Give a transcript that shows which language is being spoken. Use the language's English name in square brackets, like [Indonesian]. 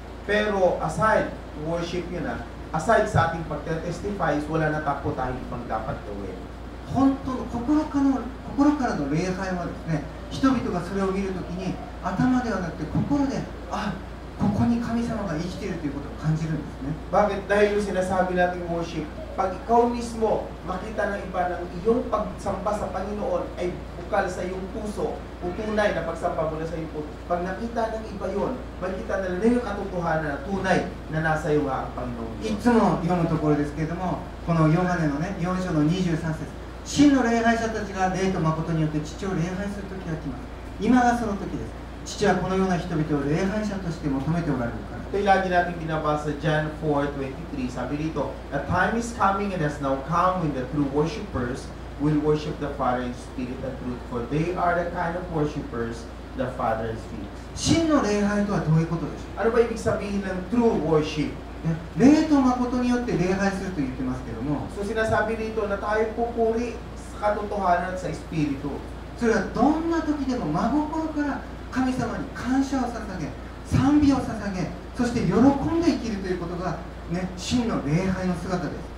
[Filipino] Pero aside, worship yun aside sa ating pagtestify, wala na tapo tayong ibang dapat gawin. [Japanese] 本当の心からの礼拝はですね、人々がそれを見るときに頭ではなくて心で、ここに神様が生きているということを感じるんですね。 [Filipino] Bakit? Dahil yung sinasabi nating worship, pag ikaw mismo makita ng iba ng iyong pagsamba sa Panginoon ay bukal sa iyong puso, o tunay na pagsamba mo na sa iyong puso, pag nakita ng iba yun, makita na yung katotohanan na tunay na nasa iyo nga ang Panginoon. [Japanese] いつも読むところですけれども、このヨハネのね、4章の23節、真の礼拝者たちが霊と誠によって父を礼拝する時が来ます。今がその時です。父はこのような人々を礼拝者として求めておられるから。 [Filipino] Ito yung lagi natin binabasa, John 4:23, sabi dito, [English] "A time is coming and has now come when the true worshipers will worship the Father in spirit and truth, for they are the kind of worshipers the Father seeks." [Japanese] 真の礼拝とはどういうことでしょう。 [Filipino] Ano ba ibig sabihin ng true worship? [Japanese] ね、霊と誠によって礼拝すると言ってますけども、 [Filipino] So sinasabi dito na tayo pupuri sa katotohanan at sa espiritu. [Japanese] それはどんな時でも真心から神様に感謝を捧げ、賛美を捧げ、そして喜んで生きるということが、ね、真の礼拝の姿です。